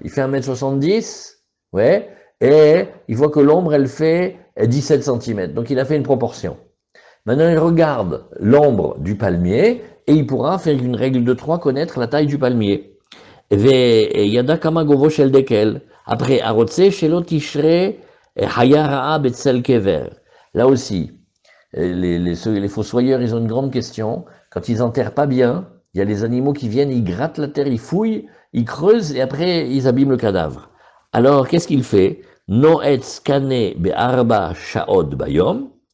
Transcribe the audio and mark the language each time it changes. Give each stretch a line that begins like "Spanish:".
French: Il fait 1m70, ouais, et il voit que l'ombre, elle fait 17 cm. Donc, il a fait une proportion. Maintenant, il regarde l'ombre du palmier et il pourra faire une règle de 3, connaître la taille du palmier.
Hebrew: וידע כמה גובהו של דקל,
French: après,
Hebrew: הרוצה שלא תשרה חיה רעה בצל קבר.
French: Là aussi, les fossoyeurs, ils ont une grande question. Quand ils enterrent pas bien, il y a les animaux qui viennent, ils grattent la terre, ils fouillent, ils creusent et après ils abîment le cadavre. Alors qu'est-ce qu'il fait?
Hebrew: Noetz kane be'arba sha'od bayom.